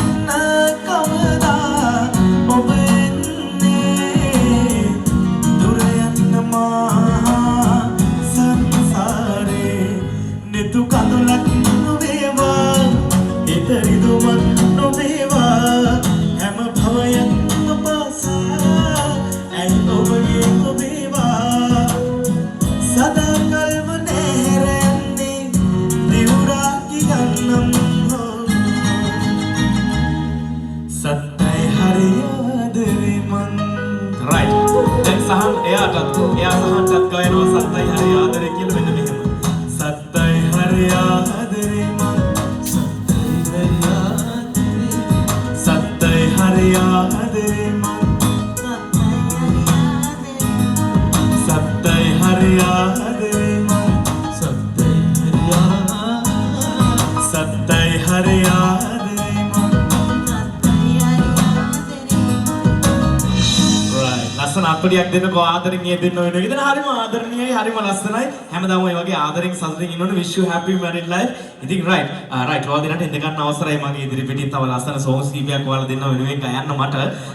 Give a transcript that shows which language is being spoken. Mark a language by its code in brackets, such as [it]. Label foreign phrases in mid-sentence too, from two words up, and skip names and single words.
[si] කවදා ඔබ එන්නේ දුර යන්න මහා සංසාරේ නෙතු කඳුලක් නොවේවා ඉතරිදුමක් නොවේවා හැම භවයක් අපසා ඇයි ඔබගේ ඔබේවා සදා කල්ම නැරෙන්නේ දිවුරා කියන්නම් සත්තයි හරියාදරේ මං right දැන් සහන් එයාටත් සහන්ටත් ගයනවා සත්තයි හරියාදරේ කියලා මෙන්න මෙහෙම සත්තයි හරියාදරේ මං සත්තයි හරියාදරේ මං සත්තයි හරියාදරේ මං සත්තයි හරියාදරේ මං ලස්සන අප්පඩියක් දෙන්නකෝ ආදරෙන් ඒ දෙන්න වෙනවා. ඉතින් හරිම ආදරණීයයි හරිම ලස්සනයි. හැමදාම ඔය වගේ ආදරෙන් සතුටින් ඉන්නවනේ. [en] wish you happy married life. [si] ඉතින් right ඔයාලා දෙන්නට ඉඳ ගන්න අවසරයි මගේ ඉදිරි පිටින් තව ලස්සන songs කීපයක් ඔයාලා දෙන්න වෙනුවෙන් ගයන්න මට.